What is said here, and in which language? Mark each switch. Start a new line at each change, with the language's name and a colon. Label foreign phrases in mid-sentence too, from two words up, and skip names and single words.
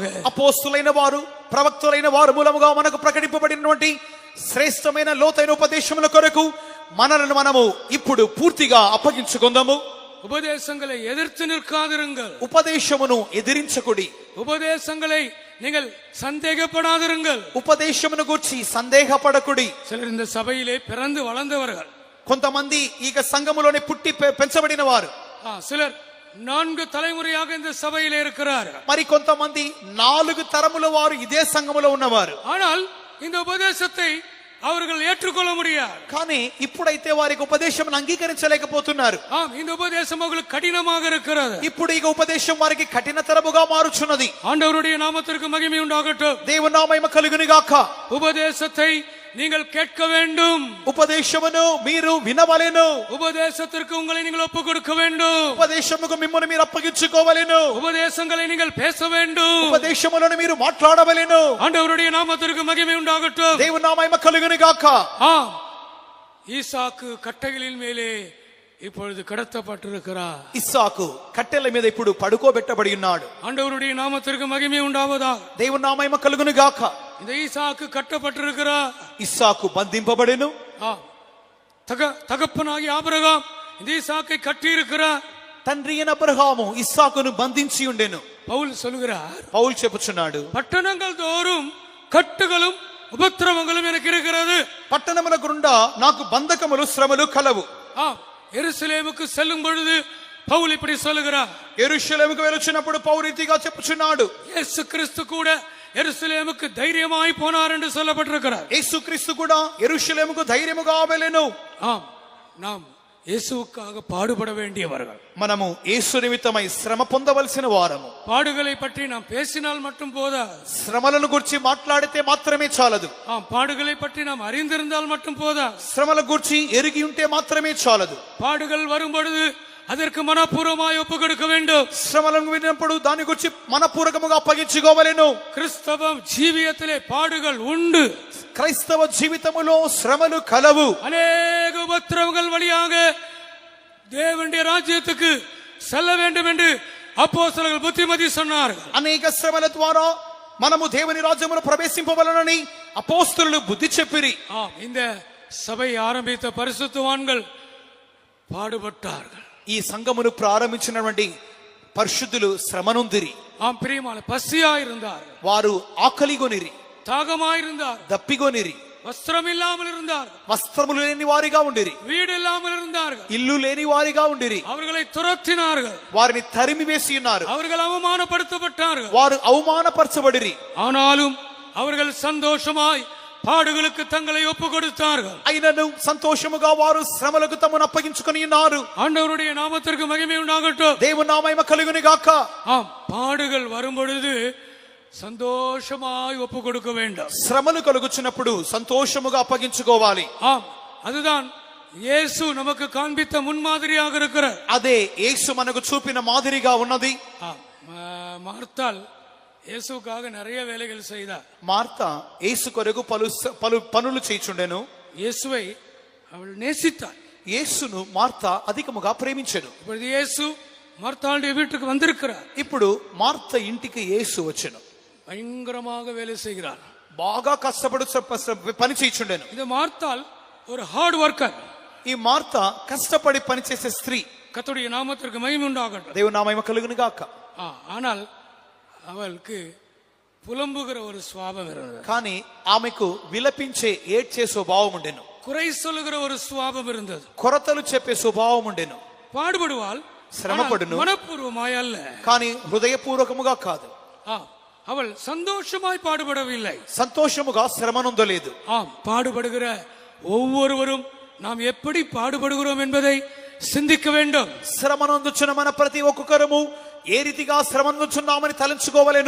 Telugu: అపోస్తులైన వారు, ప్రవక్తలైన వారు మూలముగా మనకు ప్రకటింపబడినటువంటి శ్రేష్టమైన లోతైన ఉపదేశముల కొరకు మనలను మనము ఇప్పుడు పూర్తిగా అప్పగించుకుందాము.
Tamil: உபதேசங்களை எதிர்த்து நிற்காதிருங்கள்.
Telugu: ఉపదేశమును ఎదిరించకుడి.
Tamil: உபதேசங்களை நீங்கள் சந்தேகப்படாதிருங்கள்.
Telugu: ఉపదేశమును గూర్చి సందేహపడకుడి.
Tamil: சிலர் இந்த சபையிலே பிறந்து வளர்ந்தவர்கள்,
Telugu: కొంతమంది ఈ సంఘములోనే పుట్టి పెంచబడిన వారు,
Tamil: சிலர் 4 தலைமுறையாக இந்த சபையிலே இருக்கிறார்கள்.
Telugu: మరి కొంతమంది 4 తరముల వారు ఇదే సంఘములో ఉన్నవారు.
Tamil: ஆனால் இந்த உபதேசத்தை அவர்கள் ஏற்றுக்கொள்ள முடியாது.
Telugu: కానీ ఇప్పుడైతే వారికి ఉపదేశం అంగీకరించలేకపోతున్నారు.
Tamil: இந்த உபதேசம் அவர்களுக்கு கடினமாக இருக்கிறது.
Telugu: ఇప్పుడు ఈ ఉపదేశం వారికి కఠినతరముగా మారుచున్నది.
Tamil: ஆண்டவருடைய நாமத்திற்கு மகிமை உண்டாகட்டும்.
Telugu: దేవుని నామము కలుగును గాక.
Tamil: உபதேசத்தை நீங்கள் கேட்க வேண்டும்.
Telugu: ఉపదేశమును మీరు వినవలెను.
Tamil: உபதேசத்திற்கு உங்களை நீங்கள் ஒப்பு கொடுக்க வேண்டும்.
Telugu: ఉపదేశముకు మిమ్మల్ని మీరు అప్పగించుకోవలెను.
Tamil: உபதேசங்களை நீங்கள் பேச வேண்டும்.
Telugu: ఉపదేశములను మీరు మాట్లాడవలెను.
Tamil: ஆண்டவருடைய நாமத்திற்கு மகிமை உண்டாகட்டும்.
Telugu: దేవుని నామము కలుగును గాక.
Tamil: ஆம், ஈசாக்கு கட்டைகளின் மேலே இப்பொழுது கடத்தப்பட்டிருக்கிறார்.
Telugu: ఇస్సాకు కట్టెల మీద ఇప్పుడు పడుకోబెట్టబడి ఉన్నాడు.
Tamil: ஆண்டவருடைய நாமத்திற்கு மகிமை உண்டாவதாக.
Telugu: దేవుని నామము కలుగును గాక.
Tamil: இந்த ஈசாக்கு கட்டப்பட்டிருக்கிறார்.
Telugu: ఇస్సాకు బంధింపబడెను.
Tamil: தகப்பனாகிய ஆபிரகாம் இந்த ஈசாக்கை கட்டி இருக்கிறார்.
Telugu: తండ్రి అయిన అబ్రహాము ఇస్సాకును బంధించి ఉండెను.
Tamil: பவுல் சொல்கிறார்,
Telugu: పౌలు చెప్పుచున్నాడు,
Tamil: பட்டணங்கள் தோறும் கட்டுகளும் உபத்திரவங்களும் எனக்கு இருக்கிறது.
Telugu: పట్టణముల గుండా నాకు బంధకములు శ్రమలు కలవు.
Tamil: எருசலேமுக்கு செல்லும் பொழுது பவுல் இப்படி சொல்லுகிறார்.
Telugu: యెరూషలేముకు వెలుచున్నప్పుడు పౌలు రీతిగా చెప్పుచున్నాడు,
Tamil: இயேசு கிறிஸ்து கூட எருசலேமுக்கு தைரியமாய் போனார் என்று சொல்லப்பட்டிருக்கிறார்.
Telugu: యేసుక్రీస్తు కూడా యెరూషలేముకు ధైర్యముగా వెళ్ళెను.
Tamil: ஆம், நாம் இயேசுவுக்காக பாடுபட வேண்டியவர்கள்.
Telugu: మనము యేసు నిమిత్తమై శ్రమ పొందవలసిన వారము.
Tamil: பாடுகளை பற்றி நாம் பேசினால் மட்டும் போதாது.
Telugu: శ్రమలను గురించి మాట్లాడితే మాత్రమే చాలదు.
Tamil: பாடுகளை பற்றி நாம் அறிந்திருந்தால் மட்டும் போதாது.
Telugu: శ్రమల గురించి ఎరిగి ఉంటే మాత్రమే చాలదు.
Tamil: பாடுகள் வரும் பொழுது அதற்கு மனப்பூர்வமாய் ஒப்பு கொடுக்க வேண்டும்.
Telugu: శ్రమలను విన్నప్పుడు దాని గురించి మనపూర్వకముగా అప్పగించుకోవలెను.
Tamil: கிறிஸ்தவம் ஜீவியத்திலே பாடுகள் உண்டு.
Telugu: క్రైస్తవ జీవితములో శ్రమలు కలవు.
Tamil: அநேக உபத்திரவங்கள் வழியாக தேவனுடைய ராஜ்யத்துக்கு செல்ல வேண்டும் என்று அப்போஸ்தலர்கள் புத்திமதி சொன்னார்கள்.
Telugu: అనేక శ్రమల ద్వారా మనము దేవుని రాజ్యములో ప్రవేశింపవలనని అపోస్తలులు బుద్ధి చెప్పిరి.
Tamil: இந்த சபை ஆரம்பித்த பரிசுத்தவான்கள் பாடுபட்டார்கள்.
Telugu: ఈ సంఘమును ప్రారంభించినటువంటి పరిశుద్ధులు శ్రమనుందిరి.
Tamil: பிரியமான பசியா இருந்தார்கள்,
Telugu: వారు ఆకలిగొనిరి,
Tamil: தாகமாயிருந்தார்,
Telugu: దప్పిగొనిరి,
Tamil: வஸ்திரம் இல்லாமல் இருந்தார்,
Telugu: వస్త్రములు లేని వారిగా ఉండిరి,
Tamil: வீடு இல்லாமல் இருந்தார்கள்,
Telugu: ఇల్లు లేని వారిగా ఉండిరి.
Tamil: அவர்களை துரத்தினார்கள்,
Telugu: వారిని తరిమి వేసి ఉన్నారు.
Tamil: அவர்கள் அவமானப்படுத்தப்பட்டார்கள்.
Telugu: వారు అవమానపరచబడిరి.
Tamil: ஆனாலும் அவர்கள் சந்தோஷமாய் பாடுகளுக்கு தங்களை ஒப்பு கொடுத்தார்கள்.
Telugu: అయినను సంతోషముగా వారు శ్రమలకు తమను అప్పగించుకొని ఉన్నారు.
Tamil: ஆண்டவருடைய நாமத்திற்கு மகிமை உண்டாகட்டும்.
Telugu: దేవుని నామము కలుగును గాక.
Tamil: பாடுகள் வரும் பொழுது சந்தோஷமாய் ஒப்பு கொடுக்க வேண்டும்.
Telugu: శ్రమలు కలుగుచున్నప్పుడు సంతోషముగా అప్పగించుకోవాలి.
Tamil: அதுதான் இயேசு நமக்கு காண்பித்த முன்மாதிரியாக இருக்கிறார்.
Telugu: అదే యేసు మనకు చూపిన మాదిరిగా ఉన్నది.
Tamil: மார்த்தாள் இயேசுக்காக நிறைய வேலைகள் செய்தார்.
Telugu: మార్త యేసు కొరకు పలు పనులు చేయుచుండెను.
Tamil: இயேசுவை அவள் நேசித்தாள்.
Telugu: యేసును మార్త అధికముగా ప్రేమించెను.
Tamil: இப்பொழுது இயேசு மார்த்தாளுடைய வீட்டுக்கு வந்திருக்கிறார்.
Telugu: ఇప్పుడు మార్త ఇంటికి యేసు వచ్చెను.
Tamil: பயங்கரமாக வேலை செய்கிறார்.
Telugu: బాగా కష్టపడు పని చేయుచుండెను.
Tamil: இந்த மார்த்தாள் ஒரு
English: hard worker.
Telugu: ఈ మార్త కష్టపడి పని చేసే స్త్రీ.
Tamil: கர்த்தருடைய நாமத்திற்கு மகிமை உண்டாகட்டும்.
Telugu: దేవుని నామము కలుగును గాక.
Tamil: ஆனால் அவளுக்கு புலம்புகிற ஒரு சுவாபம் இருந்தது.
Telugu: కానీ ఆమెకు విలపించే ఏడ్చే స్వభావం ఉండెను.
Tamil: குறை சொல்லுகிற ஒரு சுவாபம் இருந்தது.
Telugu: కొరతలు చెప్పే స్వభావం ఉండెను.
Tamil: பாடுபடுவாள்,
Telugu: శ్రమపడును,
Tamil: மனப்பூர்வமாய் அல்ல.
Telugu: కానీ హృదయపూర్వకముగా కాదు.
Tamil: அவள் சந்தோஷமாய் பாடுபடவில்லை,
Telugu: సంతోషముగా శ్రమనొందలేదు.
Tamil: பாடுபடுகிற ஒவ்வொருவரும் நாம் எப்படி பாடுபடுகிறோம் என்பதை சிந்திக்க வேண்டும்.
Telugu: శ్రమనందుచున్న మన ప్రతి ఒక్కొక్కరము ఏ రీతిగా శ్రమనుచున్నామని తలంచుకోవలెను.